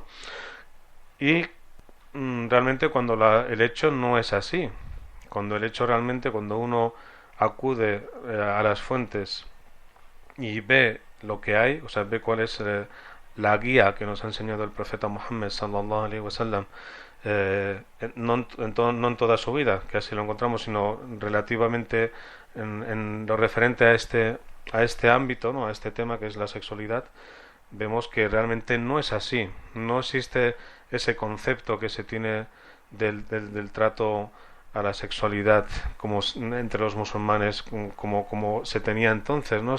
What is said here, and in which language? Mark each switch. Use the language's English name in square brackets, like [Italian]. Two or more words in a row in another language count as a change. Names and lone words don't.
[Spanish] Y realmente cuando el hecho no es así, cuando uno acude a las fuentes y ve lo que hay, o sea, ve cuál es la guía que nos ha enseñado el profeta Muhammad [Arabic] صلى الله عليه وسلم, [Spanish] no en toda su vida, que así lo encontramos, sino relativamente en lo referente a este ámbito, ¿no? A este tema que es la sexualidad, vemos que realmente no es así. No existe ese concepto que se tiene del trato a la sexualidad como entre los musulmanes como se tenía entonces, ¿no?